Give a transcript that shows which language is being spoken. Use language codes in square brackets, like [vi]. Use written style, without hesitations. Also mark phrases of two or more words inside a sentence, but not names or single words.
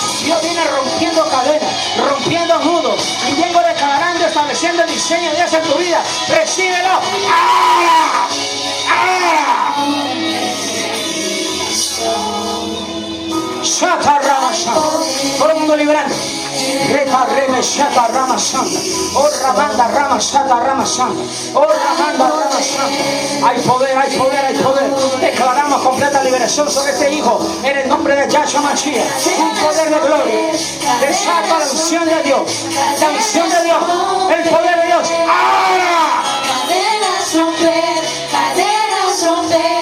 [es] Dios viene rompiendo cadenas, rompiendo nudos. Y vengo declarando, estableciendo el diseño de Dios en tu vida. Recíbelo. ¡Ahora! ¡Ahora! Todo el mundo libre. liberando. Reta reme shata rama santa. Oh ramanda rama shata rama santa. Oh ramanda rama santa. Hay poder, hay poder, hay poder. Declaramos completa liberación sobre este hijo en el nombre de Yahshua Mashiach. Un poder de gloria. Desata la unción de Dios. La unción de Dios. El poder de Dios. ¡Ahora! Cadenas romper, cadenas romper,